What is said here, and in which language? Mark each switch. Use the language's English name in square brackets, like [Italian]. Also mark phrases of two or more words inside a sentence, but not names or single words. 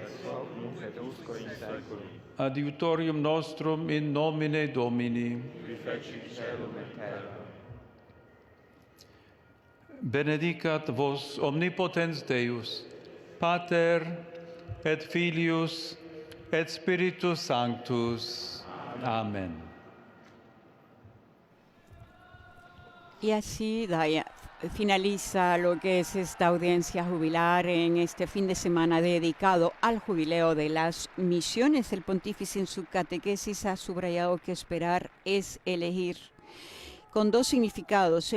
[Latin] Adiutorium nostrum in nomine Domini. Benedicat vos omnipotens Deus, Pater et Filius et Spiritus Sanctus. [Spanish] Amén. Y así, Daya, finaliza lo que es esta audiencia jubilar en este fin de semana dedicado al jubileo de las misiones. El pontífice en su catequesis ha subrayado que esperar es elegir, con dos significados.